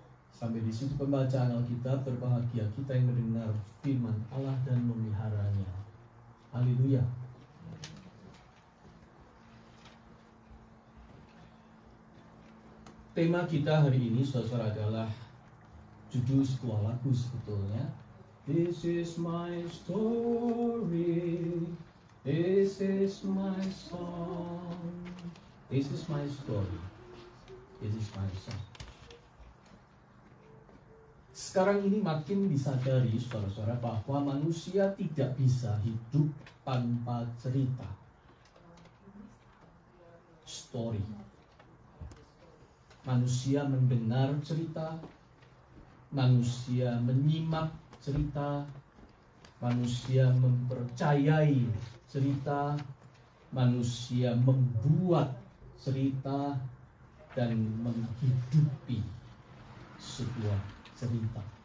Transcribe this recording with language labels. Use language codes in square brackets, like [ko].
[id] Sampai di situ pembacaan Alkitab. Berbahagia kita yang mendengar firman Allah dan memeliharanya. Haleluya. Tema kita hari ini, saudara, adalah judul sebuah lagu sebetulnya. [en] This is my story, this is my song, this is my story, this is my song. [id] Sekarang ini makin disadari, saudara-saudara, bahwa manusia tidak bisa hidup tanpa cerita. Story. Manusia mendengar cerita, manusia menyimak cerita, manusia mempercayai cerita, manusia membuat cerita, dan menghidupi sebuah cerita.